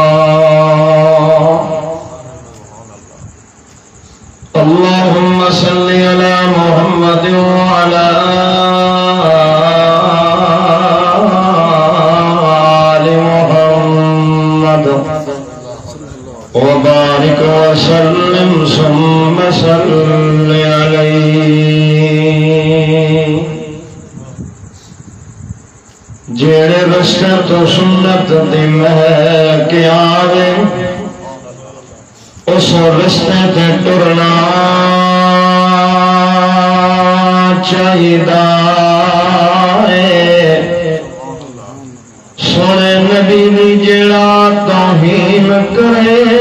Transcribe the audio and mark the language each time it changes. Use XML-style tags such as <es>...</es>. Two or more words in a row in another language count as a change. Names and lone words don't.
<ar>اللهم صل على محمد وعلى آل محمد وبارك وسلم ثم صل</ar> <pa>عليه جیڑے رستے تو سنت دی مہک آوے اس رستے تے ٹرنا چاہیدا سونے نبی دی جیڑا توہین کرے</pa>